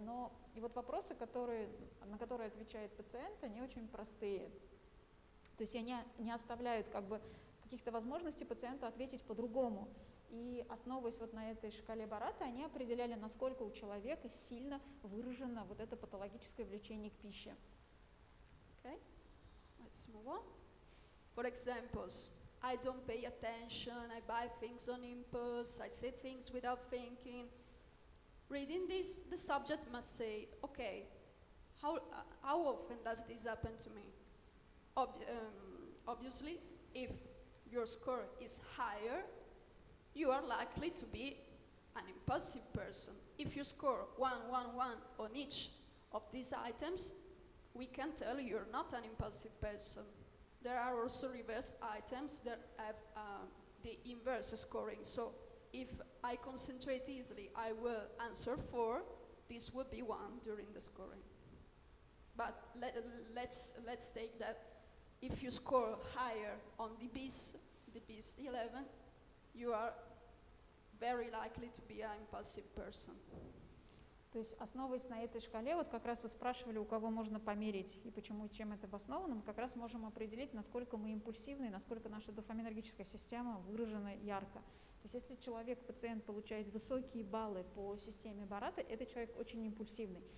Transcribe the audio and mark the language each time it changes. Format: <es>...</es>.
<ru>Но и вот вопросы, на которые отвечает пациент, они очень простые. То есть они не оставляют как бы каких-то возможностей пациенту ответить по-другому. И основываясь вот на этой шкале Барата, они определяли, насколько у человека сильно выражено вот это патологическое влечение к пище.</ru> <en>Okay, let's move on. For examples, I don't pay attention, I buy things on impulse, I say things without thinking. Reading this, the subject must say, okay, how often does this happen to me? Obviously, if your score is higher, you are likely to be an impulsive person. If you score 1, 1, 1 on each of these items, we can tell you're not an impulsive person. There are also reversed items that have the inverse scoring. So if I concentrate easily, I will answer 4. This would be 1 during the scoring. But let's take that if you score higher on the BIS 11, you are very likely to be an impulsive person.</en> <ru>То есть, основываясь на этой шкале, вот как раз вы спрашивали, у кого можно померить и почему, чем это обосновано, мы как раз можем определить, насколько мы импульсивны, насколько наша дофаминергическая система выражена ярко. То есть, если человек, пациент, получает высокие баллы по системе Барата, этот человек очень импульсивный.</ru>